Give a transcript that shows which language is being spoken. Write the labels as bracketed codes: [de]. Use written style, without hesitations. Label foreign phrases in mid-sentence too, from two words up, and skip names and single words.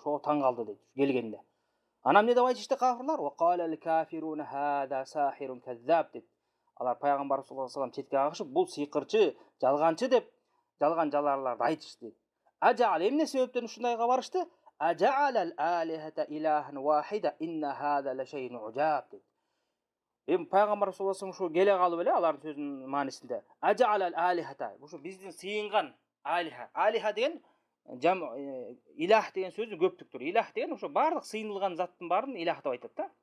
[ky] Ошо таң калды дейт келгенде. Анан эмне деп айтышты кафирлар? [ar] وقال الكافرون هذا ساحر كذاب дейт. [ky] Алар пайгамбар [ar] صلى الله عليه وسلم [ky] четке кагышып, бул сыйкырчы, жалганчы деп жалган жаларларды айтышты. Ажаал эмне себептен ушундайга барышты? [ar] أجعل الآلهة إلها واحدا إن هذا لشيء عجاب. [ky] Эми пайгамбар [ar] صلى الله عليه وسلم [ky] ушу келе калып эле алардын сөзүнүн маанисинде. [ar] أجعل الآلهة, [ky] ушу биздин сыйынган алиха. Алиха деген илах деген сөздүн көптүктүрү. Илах деген ушу бардык сыйынылган заттын баарын илах деп айтат да.